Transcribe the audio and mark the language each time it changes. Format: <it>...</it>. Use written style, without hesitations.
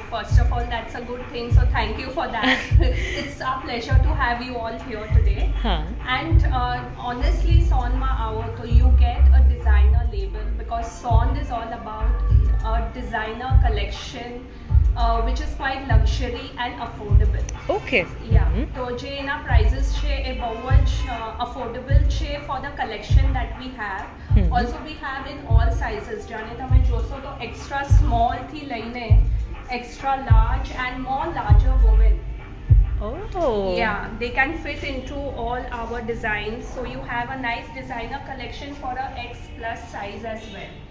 <en>First of all, that's a good thing. So thank you for that. It's our pleasure to have you all here today. And honestly,</en> <gu>સોનમાં આવો તો</gu> <en>you get a designer label because Sond is all about a designer collection which is quite luxury and affordable. Okay. Yeah.</en> <gu>તો જે એના prices છે એ બહુ જ affordable છે</gu> <en>for the collection that we have. Also we have in all sizes.</en> <gu>જાણે તમે જોશો તો</gu> <en>extra small</en> <gu>થી લઈને</gu> <en>extra large and more larger women. Oh. Yeah, they can fit into all our designs. So you have a nice designer collection for a X plus size as well.</en>